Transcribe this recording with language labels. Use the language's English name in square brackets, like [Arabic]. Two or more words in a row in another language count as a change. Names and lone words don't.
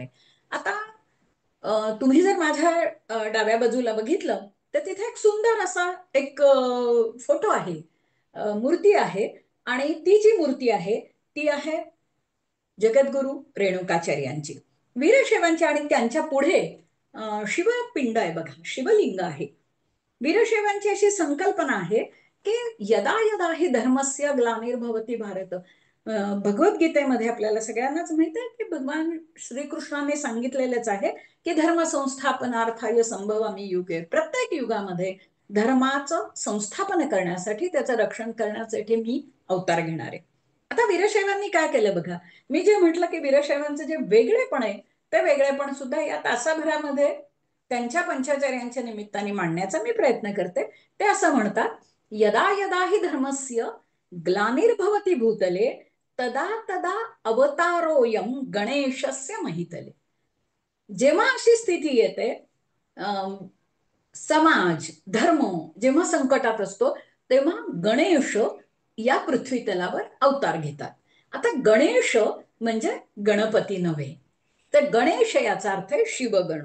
[Marathi] आता तुम्ही जर माझ्या डाव्या बाजूला बघितलं तर तिथे एक सुंदर असा एक फोटो आहे, मूर्ती आहे आणि ती जी मूर्ती आहे ती आहे जगद्गुरु रेणुकाचार्यांची. वीरशैवांची आणि त्यांच्या पुढे शिवपिंड आहे बघा, शिवलिंग आहे. वीरशैवांची अशी संकल्पना आहे की [Sanskrit] यदा यदा हि धर्मस्य ग्लानिर्भवती भारत. [Marathi] भगवद्गीतेमध्ये आपल्याला सगळ्यांनाच माहित आहे की भगवान श्रीकृष्णाने सांगितलेलंच आहे की [Sanskrit] धर्म संस्थापनार्थाय संभवामी युगे. [Marathi] प्रत्येक युगामध्ये धर्माचं संस्थापन करण्यासाठी, त्याचं रक्षण करण्यासाठी मी अवतार घेणार आहे. आता वीरशैवांनी काय केलं बघा, मी जे म्हटलं की वीरशैवांचं जे वेगळेपण आहे ते वेगळेपण सुद्धा या तासाभरामध्ये त्यांच्या पंचाचार्यांच्या निमित्ताने मांडण्याचा मी प्रयत्न करते. ते असं म्हणतात, [Sanskrit] यदा यदा हि धर्मस्य ग्लानिर्भवती भूतले तदा तदा अवतारोयम गणेशस्य महितले. [Marathi] जेव्हा अशी स्थिती येते, समाज धर्म जेव्हा संकटात असतो तेव्हा गणेश या पृथ्वी तलावर अवतार घेतात. आता गणेश म्हणजे गणपती नव्हे, तर गणेश याचा अर्थ आहे शिवगण.